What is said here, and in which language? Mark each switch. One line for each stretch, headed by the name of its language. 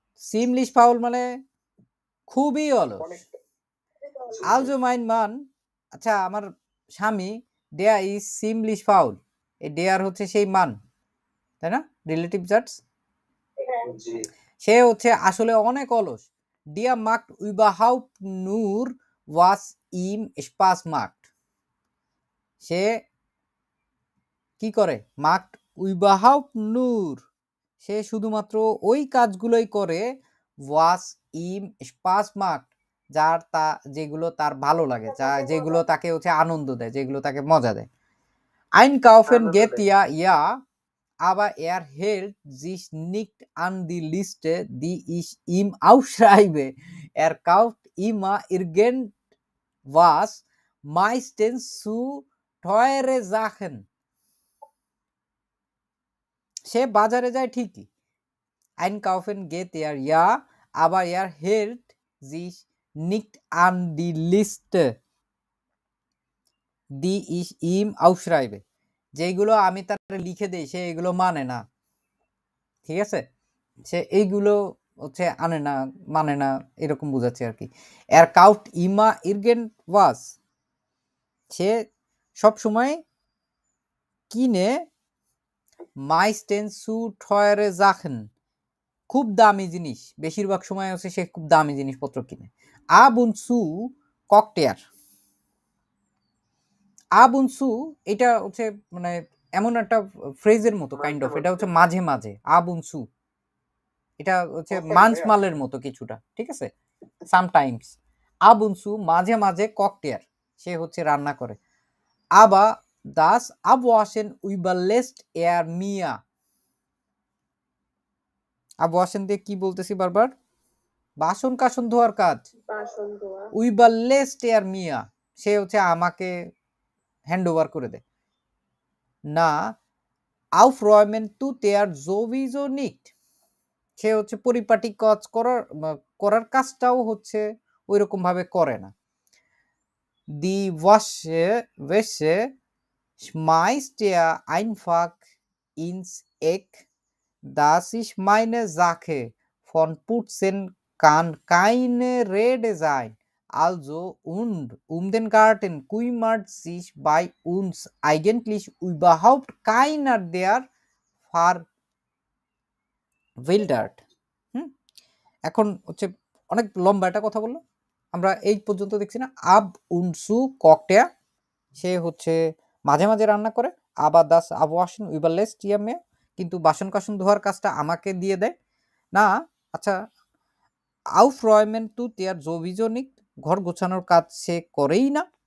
German: ziemlich faul
Bangla: মানে খুবই অলস।
German: Also mein Mann,
Bangla: আচ্ছা আমার স্বামী
German: der ist ziemlich faul।
Bangla: এই der হচ্ছে সেই মান, তাই না, রিলেটিভ জাটস। জি সে হচ্ছে আসলে অনেক অলস।
German: der macht überhaupt nur was ihm Spaß macht।
Bangla: সে কি করে,
German: macht überhaupt nur,
Bangla: সে শুধুমাত্র ওই কাজগুলোই করে
German: was ihm Spaß macht,
Bangla: যেগুলো তার ভালো লাগে, যেগুলো তাকে হচ্ছে আনন্দ দেয়, যেগুলো তাকে মজা দেয়।
German: Einkaufen
Bangla: আনন্দ
German: geht
Bangla: দেয়।
German: ja, aber er hält sich nicht an die Liste, die ich ihm aufschreibe। Er kauft immer irgendwas, meistens zu teure Sachen।
Bangla: সে বাজারে যায় ঠিকই।
German: Einkaufen geht ja, aber er hält sich nicht an die Liste, die ich ihm aufschreibe।
Bangla: যেগুলো আমি তার লিখে দেই সে এগুলো মানে না, ঠিক আছে, সে এইগুলো হচ্ছে আনে না, মানে না, এরকম বোঝাচ্ছে আর কি।
German: Er kauft immer irgendwas,
Bangla: সে সব সময় কিনে
German: meistens zu teure Sachen,
Bangla: খুব দামি জিনিস, বেশিরভাগ সময় হচ্ছে সে খুব দামি জিনিসপত্র কিনে।
German: ab und zu kocht er, ab und zu
Bangla: এটা হচ্ছে মানে এমন একটা ফ্রেজের মতো কাইন্ড অফ, এটা হচ্ছে মাঝে মাঝে।
German: ab und zu
Bangla: এটা হচ্ছে মানসমালের মতো কিছুটা, ঠিক আছে, সামটাইমস।
German: ab und zu
Bangla: মাঝে মাঝে
German: kocht er,
Bangla: সে হচ্ছে রান্না করে।
German: aber das Abwaschen überlässt er mir।
Bangla: Abwaschen দিয়ে কি বলতেছি বারবার, বাসন কাসন ধোয়ার কাজ বাসন ধোয়া।
German: überlässt er mir,
Bangla: সে হচ্ছে আমাকে হ্যান্ড ওভার করে দেয়। না
German: aufräumen tut er sowieso nicht,
Bangla: সে হচ্ছে পরিপাটি কাজ করার কাজটাও হচ্ছে ওইরকম ভাবে করে না।
German: Die Wäsche schmeißt er einfach ins Eck, das ist meine Sache, von Putzen kann keine Rede sein, also und den Garten kümmert sich bei uns eigentlich überhaupt keiner, der verwildert।
Bangla: এখন হচ্ছে অনেক লম্বা একটা কথা বললো, আমরা এই পর্যন্ত দেখছি না।
German: ab und zu kocht er,
Bangla: সে হচ্ছে মাঝে মাঝে রান্না করে। আবার
German: das Abwaschen überlässt er mir,
Bangla: কিন্তু বাসন কাসন ধোয়ার কাজটা আমাকে দিয়ে দেয়। না আচ্ছা,
German: aufräumen tut er sowieso nicht,
Bangla: ঘর গোছানোর কাজ সে করেই না।